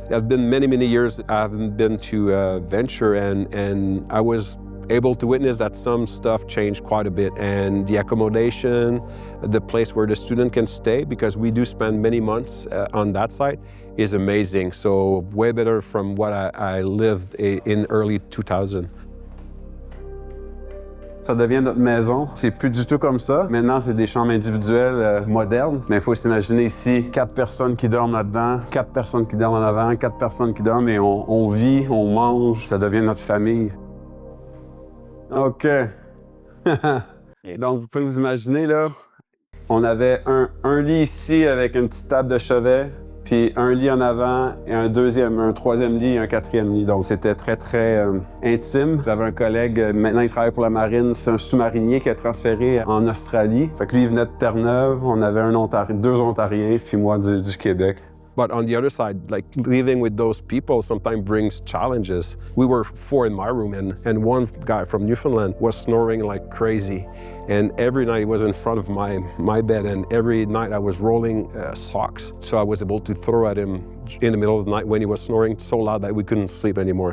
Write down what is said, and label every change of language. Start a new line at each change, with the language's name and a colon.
English: It has been many, many years I haven't been to Venture, and I was able to witness that some stuff changed quite a bit, and the accommodation, the place where the student can stay, because we do spend many months on that site, is amazing. So way better from what I lived in early 2000.
French: Ça devient notre maison. C'est plus du tout comme ça. Maintenant, c'est des chambres individuelles modernes. Mais il faut s'imaginer ici, 4 personnes qui dorment là-dedans, 4 personnes qui dorment en avant, 4 personnes qui dorment, et on vit, on mange. Ça devient notre famille. OK. Donc, vous pouvez vous imaginer, là, on avait un lit ici avec une petite table de chevet, puis un lit en avant, et un 3e lit et un 4e lit. Donc, c'était très, très intime. J'avais un collègue, maintenant il travaille pour la marine, c'est un sous-marinier qui a transféré en Australie. Fait que lui, il venait de Terre-Neuve. On avait 2 Ontariens, puis moi du Québec.
English: But on the other side, like living with those people sometimes brings challenges. We were 4 in my room, and one guy from Newfoundland was snoring like crazy. And every night he was in front of my bed, and every night I was rolling socks. So I was able to throw at him in the middle of the night when he was snoring so loud that we couldn't sleep anymore.